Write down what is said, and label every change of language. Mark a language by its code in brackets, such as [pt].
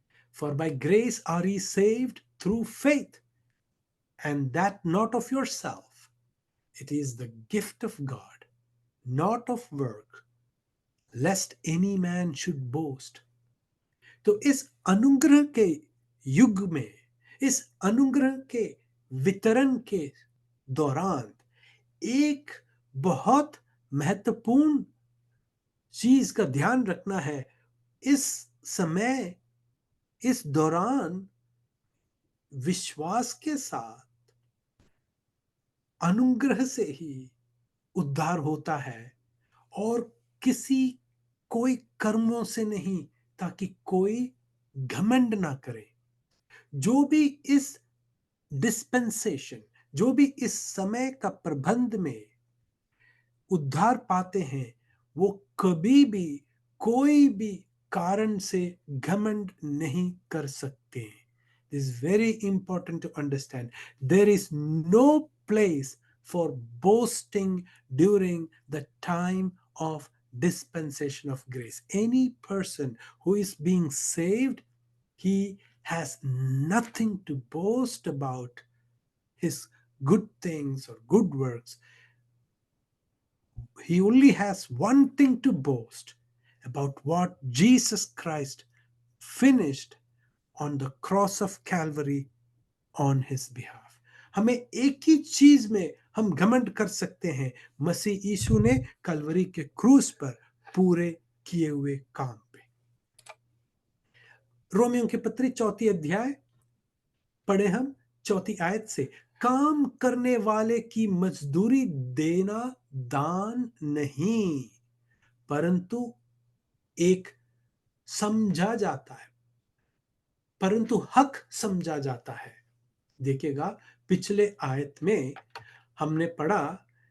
[en] For by grace are ye saved through faith, and that not of yourself. It is the gift of God, not of work, lest any man should boast. [hi] तो इस अनुग्रह के युग में, इस अनुग्रह के वितरण के दौरान एक बहुत महत्वपूर्ण चीज का ध्यान रखना है। इस समय, इस दौरान विश्वास के साथ अनुग्रह से ही उद्धार होता है, और कोई कर्मों से नहीं, ताकि कोई घमंड ना करे। जो भी इस डिस्पेंसेशन, जो भी इस समय का प्रबंध में उद्धार पाते हैं, वो कभी भी कोई भी कारण से घमंड नहीं कर सकते। [en] This is very important to understand. There is no place for boasting during the time of dispensation of grace. Any person who is being saved, he has nothing to boast about his good things or good works. He only has one thing to boast about, what Jesus Christ finished on the cross of Calvary on his behalf. [hi] हमें एक ही चीज में हम घमंड कर सकते हैं, मसीह यीशु ने कलवरी के क्रूस पर पूरे किए हुए काम पे। रोमियों की पत्री 4 अध्याय पढ़े हम 4 आयत से, काम करने वाले की मजदूरी देना दान नहीं, परंतु एक समझा जाता है, परंतु हक समझा जाता है। देखिएगा, पिछले आयत में हमने पढ़ा